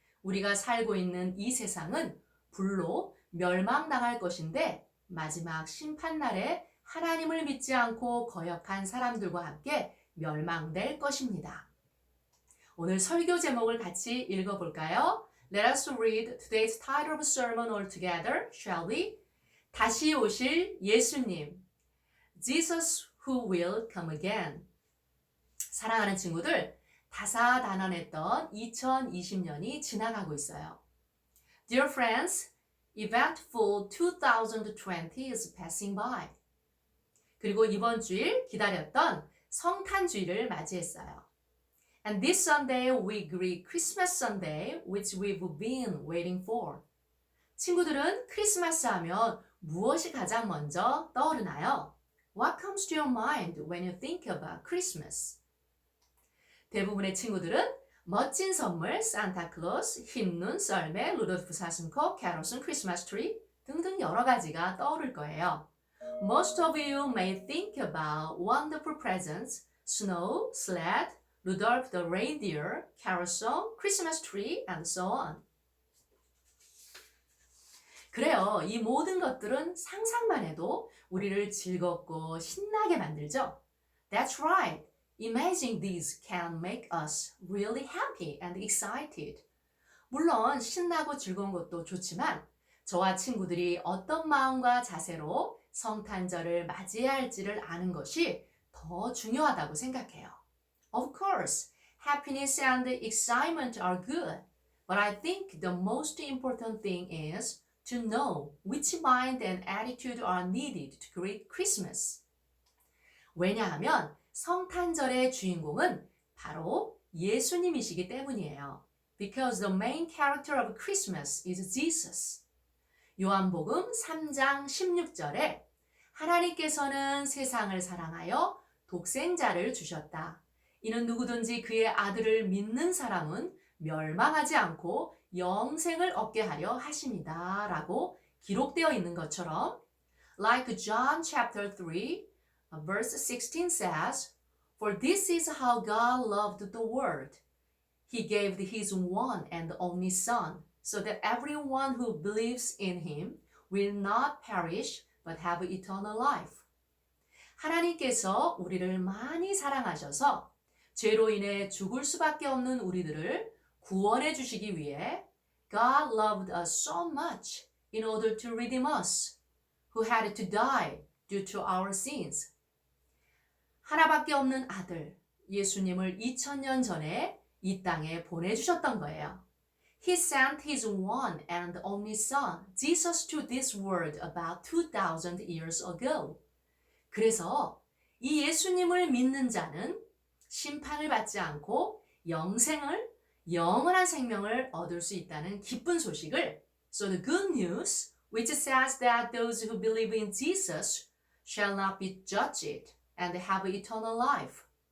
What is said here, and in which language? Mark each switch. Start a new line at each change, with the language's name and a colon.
Korean: 우리가 살고 있는 이 세상은 불로 멸망당할 것인데 마지막 심판날에 하나님을 믿지 않고 거역한 사람들과 함께 멸망될 것입니다. 오늘 설교 제목을 같이 읽어볼까요?
English: Let us read today's title of sermon all together, shall we?
Korean: 다시 오실 예수님,
English: Jesus who will come again.
Korean: 사랑하는 친구들, 다사다난했던 2020년이 지나가고 있어요.
English: Dear friends, eventful 2020 is passing by.
Korean: 그리고 이번 주일 기다렸던 성탄주일을 맞이했어요.
English: And this Sunday we greet Christmas Sunday, which we've been waiting for.
Korean: 친구들은 크리스마스 하면 무엇이 가장 먼저 떠오르나요?
English: What comes to your mind when you think about Christmas?
Korean: 대부분의 친구들은 멋진 선물, 산타클로스, 흰눈, 썰매, 루돌프 사슴코, 캐롤슨, 크리스마스 트리 등등 여러 가지가 떠오를 거예요.
English: Most of you may think about wonderful presents, snow, sled, Rudolph the reindeer, carousel, Christmas tree, and so on.
Korean: 그래요. 이 모든 것들은 상상만 해도 우리를 즐겁고 신나게 만들죠.
English: That's right. Imagining these can make us really happy and excited.
Korean: 물론 신나고 즐거운 것도 좋지만 저와 친구들이 어떤 마음과 자세로 성탄절을 맞이해야 할지를 아는 것이 더 중요하다고 생각해요.
English: Of course, happiness and excitement are good, but I think the most important thing is to know which mind and attitude are needed to greet Christmas.
Korean: 왜냐하면 성탄절의 주인공은 바로 예수님이시기 때문이에요.
English: Because the main character of Christmas is Jesus.
Korean: 요한복음 3장 16절에 하나님께서는 세상을 사랑하여 독생자를 주셨다. 이는 누구든지 그의 아들을 믿는 사람은 멸망하지 않고 영생을 얻게 하려 하심이다. 라고 기록되어 있는 것처럼
English: like John chapter 3 verse 16 says, For this is how God loved the world. He gave his one and only Son, so that everyone who believes in him will not perish but have eternal life.
Korean: 하나님께서 우리를 많이 사랑하셔서 죄로 인해 죽을 수밖에 없는 우리들을 구원해 주시기 위해
English: God loved us so much in order to redeem us, who had to die due to our sins.
Korean: 하나밖에 없는 아들, 예수님을 2000년 전에 이 땅에 보내주셨던 거예요.
English: He sent his one and only Son, Jesus, to this world about 2000 years ago.
Korean: 그래서 이 예수님을 믿는 자는 심판을 받지 않고 영원한 생명을 얻을 수 있다는 기쁜 소식을
English: So the good news, which says that those who believe in Jesus shall not be judged and have eternal life.